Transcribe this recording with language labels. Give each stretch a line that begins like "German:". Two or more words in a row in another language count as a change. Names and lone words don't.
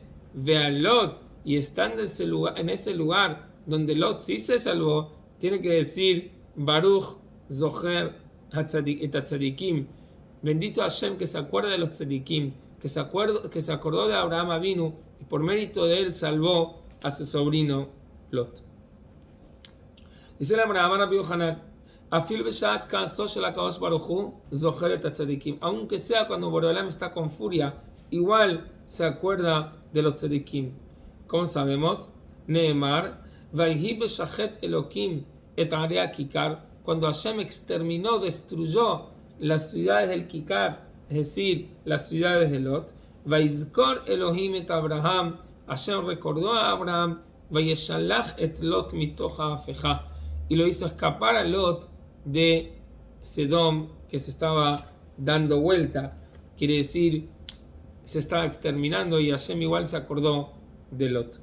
Spanish: Ve al Lot, y estando en ese lugar donde Lot sí se salvó, tiene que decir
Hebrew: ברוך זוכר את צדיקים.
Spanish: Bendito Hashem que se acuerda de los Tzadikim, que se acordó de Abraham Avinu y por mérito de él salvó a su sobrino Lot. Dice la
Hebrew: Abraham Rabbi Yohanan: אפילו בשעת כעסו של הקדוש ברוך הוא זוכר את צדיקים.
Spanish: Aunque sea cuando Boreolam está con furia, igual se acuerda de los Tzadikim. ¿Cómo sabemos?
Hebrew: נאמר, ויהי בשחת אלהים את ערי הככר,
Spanish: cuando Hashem exterminó, destruyó las ciudades del Kikar, es decir, las ciudades de Lot.
Hebrew: ויזכור אלהים את אברהם,
Spanish: Hashem recordó a Abraham,
Hebrew: וישלח את לוט מתוך ההפכה,
Spanish: y lo hizo escapar a Lot de Sedom, que se estaba dando vuelta, quiere decir, se estaba exterminando, y Hashem igual se acordó de Lot.